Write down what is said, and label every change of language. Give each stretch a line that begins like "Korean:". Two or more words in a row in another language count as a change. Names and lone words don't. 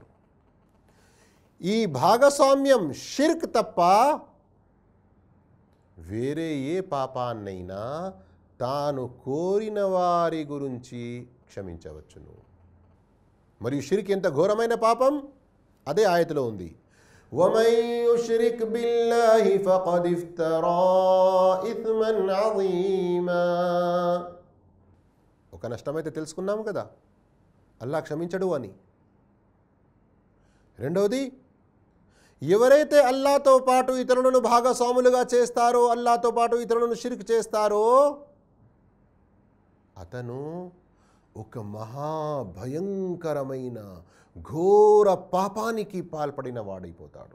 Telugu: ఈ భాగస్వామ్యం షిర్క్ తప్ప వేరే ఏ పాపాన్నైనా తాను కోరిన వారి గురించి క్షమించవచ్చును. మరియు షిర్క్ ఎంత ఘోరమైన పాపం అదే ఆయతలో ఉంది.
Arabic: وَمَن يُشْرِكْ بِاللَّهِ فَقَدِ افْتَرَى إِثْمًا عَظِيمًا.
Telugu: ఒక నష్టమైతే తెలుసుకున్నాము కదా, అల్లాహ్ క్షమించడు అని. రెండవది, ఎవరైతే అల్లాహ్తో పాటు ఇతరులను భాగస్వాములుగా చేస్తారో, అల్లాహ్తో పాటు ఇతరులను షిర్క్ చేస్తారో, అతను ఒక మహాభయంకరమైన ఘోర పాపానికి పాల్పడిన వాడైపోతాడు.